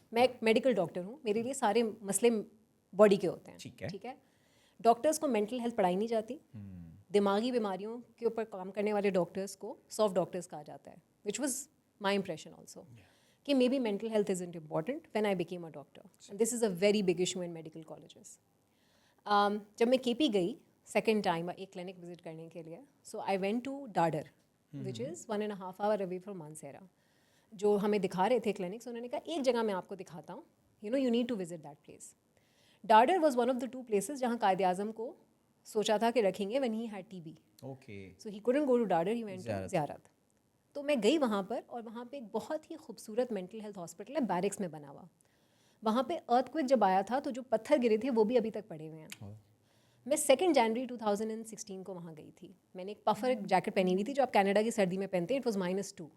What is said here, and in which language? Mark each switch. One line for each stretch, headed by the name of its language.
Urdu: میں ایک medical doctor ہوں, میرے لیے سارے مسئلے باڈی کے ہوتے ہیں. ٹھیک ہے. ڈاکٹرس کو مینٹل ہیلتھ پڑھائی نہیں جاتی. دماغی بیماریوں کے اوپر کام کرنے والے ڈاکٹرس کو سافٹ ڈاکٹرس کہا جاتا ہے,
English: Which was my impression also, کہ may be mental health isn't important when I became a doctor. This is a very big issue in medical colleges.
Urdu: جب میں کے پی گئی سیکنڈ ٹائم ایک کلینک وزٹ کرنے کے لیے,
English: So I went to Dadar which is 1.5 hour away from Mansehra.
Urdu: جو ہمیں دکھا رہے تھے کلینکس, انہوں نے کہا ایک جگہ میں آپ کو دکھاتا ہوں,
English: You need to visit that place. Dadar was one of the 2 places
Urdu: جہاں قائد اعظم کو سوچا تھا کہ رکھیں گے
English: when he had TB. So he couldn't go to Dadar, he went to Ziarat.
Urdu: تو میں گئی وہاں پر, اور وہاں پہ ایک بہت ہی خوبصورت مینٹل ہیلتھ ہاسپٹل ہے, بیرکس میں بنا ہوا. وہاں پہ ارتھ کوئک جب آیا تھا تو جو پتھر گرے تھے وہ بھی ابھی تک پڑے ہوئے ہیں. میں 2 جنوری 2016 کو وہاں گئی تھی. میں نے ایک پفر جیکٹ پہنی ہوئی تھی جو آپ کینیڈا کی سردی میں پہنتے ہیں.
English: It was -2.